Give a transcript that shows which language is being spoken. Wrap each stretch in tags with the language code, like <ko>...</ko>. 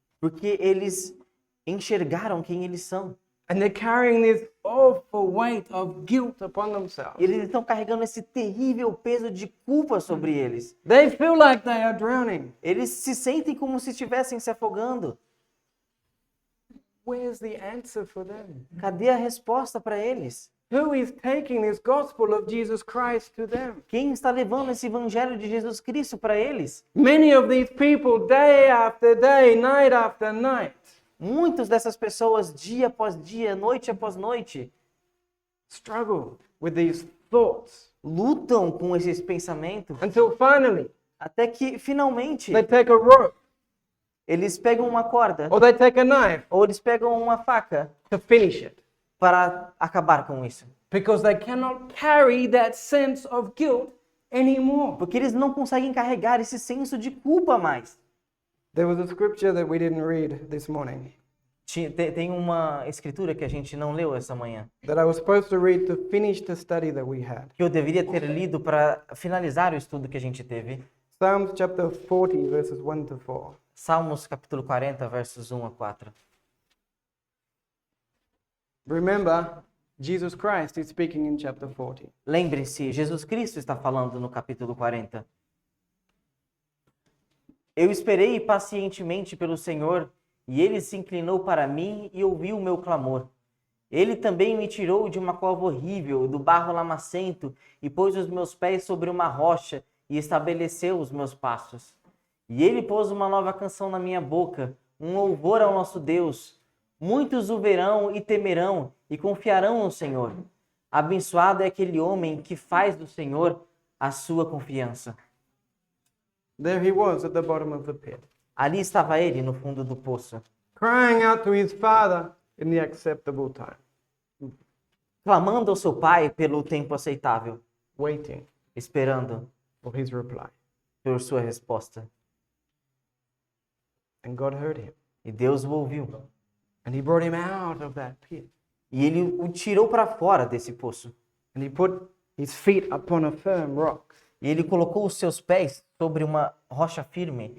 <pt>Porque eles enxergaram quem eles são.</pt> <en>And they're carrying this awful weight of guilt upon themselves.</en> <pt>Eles estão carregando esse terrível peso de culpa sobre eles.</pt> <en>They feel like they are drowning.</en> <pt>Eles se sentem como se estivessem se afogando.</pt> <en>Where's the answer for them?</en> <pt>Cadê a resposta para eles?</pt> <en>Who is taking this gospel of Jesus Christ to them?</en> <pt>Quem está levando esse evangelho de Jesus Cristo para eles?</pt> <en>Many of these people, day after day, night after night,</en> <pt>Muitas dessas pessoas, dia após dia, noite após noite,</pt> <en>struggle with these thoughts</en> <pt>lutam com esses pensamentos</pt> <en>until finally</en> <pt>até que finalmente</pt> <en>they take a rope</en> <pt>eles pegam uma corda</pt> <en>or they take a knife</en> <pt>ou eles pegam uma faca</pt> <en>to finish it</en> <pt>para acabar com isso.</pt> <en>because they cannot carry that sense of guilt anymore.</en> <pt>Porque eles não conseguem carregar esse senso de culpa mais.</pt> <en>There was a scripture that we didn't read this morning</en> <pt>Tem uma escritura que a gente não leu essa manhã,</pt> <en>that I was supposed to read to finish the study that we had.</en> <pt>que eu deveria ter lido para finalizar o estudo que a gente teve.</pt> <en>Psalms chapter 40 verses 1 to 4.</en> <pt>Salmos capítulo 40, versos 1 a 4.</pt> <en>Remember, Jesus Christ is speaking in chapter 40.</en> <pt>Lembre-se, Jesus Cristo está falando no capítulo 40. Eu esperei pacientemente pelo Senhor, e ele se inclinou para mim e ouviu o meu clamor. Ele também me tirou de uma cova horrível, do barro lamacento, e pôs os meus pés sobre uma rocha, e estabeleceu os meus passos. E ele pôs uma nova canção na minha boca, um louvor ao nosso Deus. Muitos o verão e temerão, e confiarão no Senhor. Abençoado é aquele homem que faz do Senhor a sua confiança.</pt> <en>There he was at the bottom of the pit,</en> <pt>Ali estava ele no fundo do poço,</pt> <en>crying out to his father in the acceptable time,</en> <pt>clamando ao seu pai pelo tempo aceitável,</pt> <en>waiting</en> <pt>esperando</pt> <en>for his reply.</en> <pt>por sua resposta.</pt> <en>And God heard him,</en> <pt>E Deus o ouviu.</pt> <en>and he brought him out of that pit,</en> <pt>E ele o tirou para fora desse poço.</pt> <en>and he put his feet upon a firm rock</en> <pt>E ele colocou os seus pés sobre uma rocha firme</pt>